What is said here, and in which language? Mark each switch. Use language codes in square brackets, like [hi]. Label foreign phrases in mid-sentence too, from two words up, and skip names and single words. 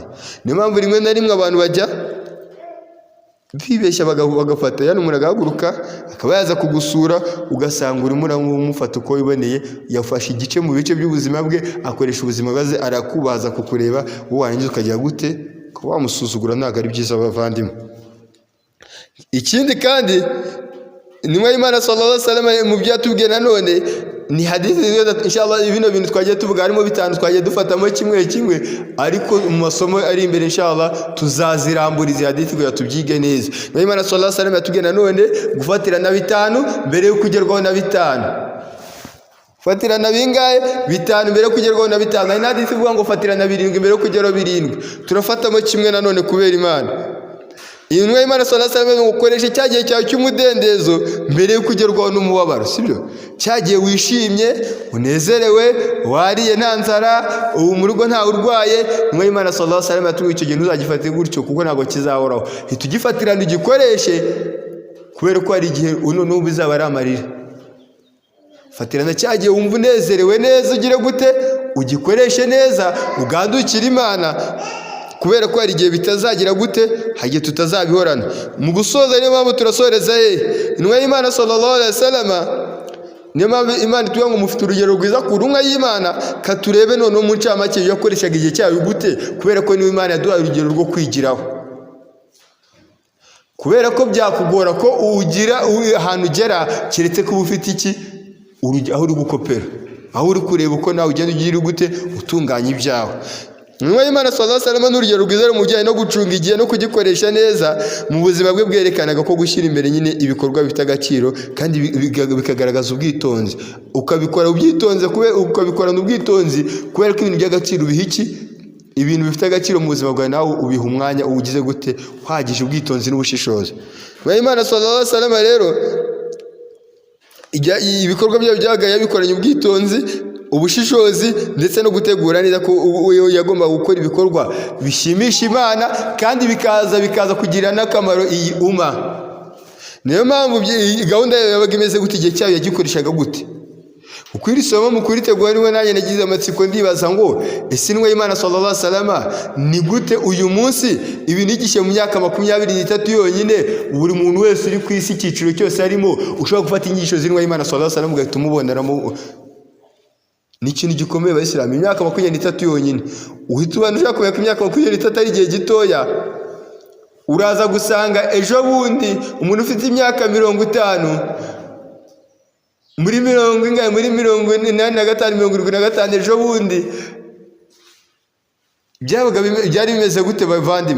[rw] Niyo mpamvu rimwe na rimwe abantu bajya bibeshya bagafata, yani umuntu agahaguruka akaba yaza kugusura, ugasanga urimo uramufata uko wiboneye, yafashe igice mu bice by'ubuzima bwe, akoresha ubuzima bwaze, arakubaza kukureba, wowe warangiza ukagira gute, ko wamusuzugura. Ntabwo ari byiza bavandimwe. Ikindi kandi intumwa y'Imana [ar] صلى الله عليه وسلم [rw] mu byatubwiye nanone ni hadithi inshallah. Ibino bintu twagiye tuvuga harimo 5 twagiye dufatamo kimwe, ariko mu masomo ari imbere inshallah tuzazirambura izi hadithi kugira tubyige neza. Intumwa y'Imana [ar] صلى الله عليه وسلم [rw] yatubwiye nanone gufatira na 5 mbere yo kugerwaho na 5. Fatira na bingahe? 5 mbere yo kugerwaho na 5. Hari hadithi ivuga ngo fatira na 7 mbere yo kugerwaho 7. Turafatamo kimwe nanone kubera Imana. Intumwa y'Imana [ar] صلى الله عليه وسلم [rw] ukoresha cyagiye cyawe cy'umudendezo mbere yo kugerwaho n'umubabaro, sibyo? Cyagiye wishimye, unezerewe, wariye nta nzara, ubu mu rugo nta urwaye. Intumwa y'Imana [ar] صلى الله عليه وسلم [rw] yatubwiye icyo gihe ntuzagifate gutyo kuko ntabwo kizahoraho. Itugifatirana ugikoreshe, kubera ko hari igihe n'ubu bizaba ari amarira. fatirana cyagiye wumva unezerewe neza ugire gute ugikoreshe neza ugandukira Imana, kubera ko hari igihe bitazagira gute, hari igihe tutazabihorana. Mu gusoza niyo mpamvu turasoreza intumwa y'Imana [ar] صلى الله عليه وسلم, [rw] niyo mpamvu Imana tuvuga ngo mufite urugero rwiza ku ntumwa y'Imana. Katurebe noneho mu ncamake yakoreshaga igihe cyayo gute, kubera ko niyo Imana yaduhaye urugero rwo kwigiraho. Kubera ko byakugora ko ugira ahantu ugera keretse ko ufite iki aho uri gukopera, aho uri kureba uko nawe ugenda ugira gute utunganya ibyawe. Intumwa y'Imana [ar] صلى الله عليه وسلم [rw] n'urugero rwiza mu bijyanye no gucunga igihe no kugikoresha neza mu buzima bwe, bwerekanaga ko gushyira imbere nyine ibikorwa bifite agaciro kandi bikagaragaza ubwitonzi. Ukabikora ubyitonze, ukabikorana ubwitonzi, kubera ko ibintu by'agaciro biha iki, ibintu bifite agaciro mu buzima bwawe nawe ubiha umwanya ugize gute uhagije, ubwitonzi n'ubushishozi. Intumwa y'Imana [ar] صلى الله عليه وسلم [rw] rero ibikorwa byayo byagaye yabikoranye ubwitonzi, ubushishozi ndetse no gutegura neza ko yagomba gukora ibikorwa bishimisha Imana kandi bikaza kugira n'akamaro iyi umma. Niyo mpamvu gahunda yabaga imeze gute, igihe cyayo yagikoreshaga gute. Uko iri somo mu kuritegura niwe nanjye nagize amatsiko ndibaza ngo ese intumwa y'Imana [ar] صلى الله عليه وسلم [rw] ni gute uyu munsi ibintu igishe mu myaka 23 yonyine buri muntu wese uri ku isi cyiciro cyose arimo ushobora gufata inyigisho z'intumwa y'Imana [ar] صلى الله عليه وسلم [rw] ugahita umuboneramo. Ni ikintu gikomeye Abayisilamu, imyaka 23 yonyine uhita ubana ushaka kumenya ko imyaka 23 ari igihe gitoya. Uraza gusanga ejo bundi umuntu ufite imyaka 50 muri 85 ejo bundi byari bimeze gute bavandimwe?